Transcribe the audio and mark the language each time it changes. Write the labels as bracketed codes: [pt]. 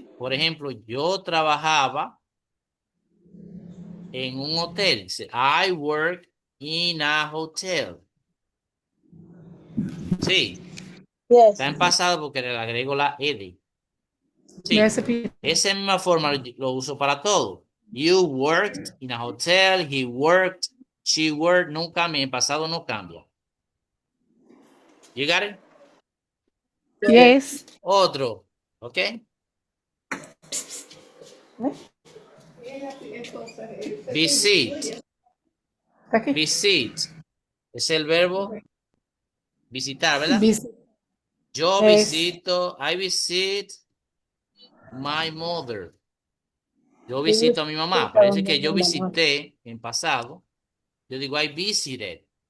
[es] Por ejemplo, yo trabajaba en un hotel. Dice, [en] I work in a hotel. [es] Sí, [en] Yes. [es] está en pasado porque le agrego la ed. Sí, Ya se pi- esa misma forma lo uso para todo. [en] You worked in a hotel, he worked, she worked, [es] no cambia, en pasado no cambia. [en] You got it? Yes. [es] Otro, ¿ok? [en] Visit, [es] Aquí. visit, es el verbo visitar, ¿verdad? Vis- Yo Es- visito, [en] I visit my mother. [es] Yo visito a mi mamá. Para decir que yo visité en pasado, yo digo [en] I visited.